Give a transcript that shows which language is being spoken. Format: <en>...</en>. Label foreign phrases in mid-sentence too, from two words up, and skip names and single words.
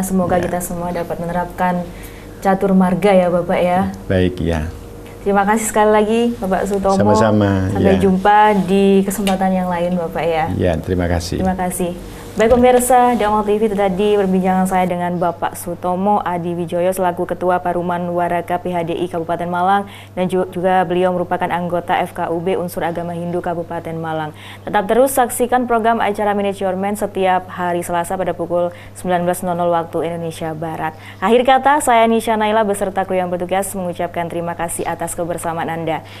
<id>Semoga kita semua dapat menerapkan catur marga ya Bapak ya. Baik ya. Terima kasih sekali lagi Bapak Sutomo. Sama-sama. Sampai jumpa di kesempatan yang lain Bapak ya. Ya, terima kasih. Terima kasih. Baik pemirsa, Damal TV itu tadi perbincangan saya dengan Bapak Sutomo Adi Wijoyo selaku Ketua Paruman Waraka PHDI Kabupaten Malang dan juga beliau merupakan anggota FKUB Unsur Agama Hindu Kabupaten Malang. Tetap terus saksikan program acara Manage Your Man setiap hari Selasa pada pukul 19.00 waktu Indonesia Barat. Akhir kata, saya Nisha Naila beserta kru yang bertugas mengucapkan terima kasih atas kebersamaan Anda.</id>